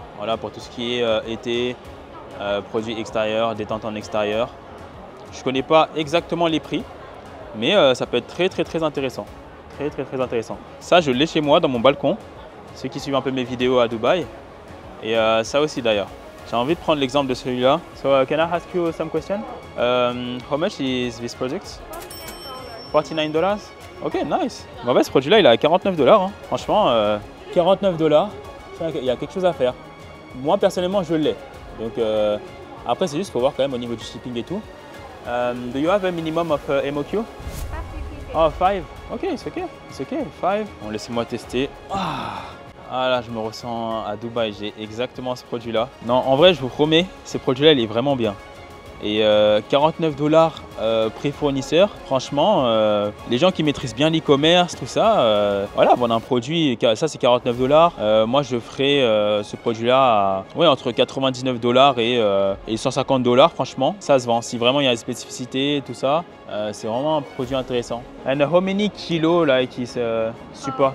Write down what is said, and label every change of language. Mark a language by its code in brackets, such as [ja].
[fr] Voilà pour tout ce qui est été, produits extérieurs, détente en extérieur. Je ne connais pas exactement les prix, mais ça peut être très intéressant. Très intéressant. Ça je l'ai chez moi dans mon balcon. Ceux qui suivent un peu mes vidéos à Dubaï. Et ça aussi d'ailleurs. J'ai envie de prendre l'exemple de celui-là. [en] So can I ask you some question? How much is this project? $49. Ok, nice. [fr] En fait, ce produit-là, il est à $49. Hein. Franchement, $49. Il y a quelque chose à faire. Moi, personnellement, je l'ai. Donc après, c'est juste qu'il faut voir quand même au niveau du shipping et tout. [en] Do you have a minimum of MOQ? Oh, 5. Ok, it's okay. It's okay. 5. [fr] Bon, laissez-moi tester. Ah là, je me ressens à Dubaï, j'ai exactement ce produit-là. Non, en vrai, je vous promets, ce produit-là, il est vraiment bien. Et 49 $ prix fournisseur. Franchement, les gens qui maîtrisent bien l'e-commerce, tout ça, voilà, vendre un produit, ça c'est 49 $. Moi je ferai ce produit-là à, ouais, entre 99 $ et 150 $. Franchement, ça se vend. Si vraiment il y a des spécificités, tout ça, c'est vraiment un produit intéressant. [en] And how many kilos like is support?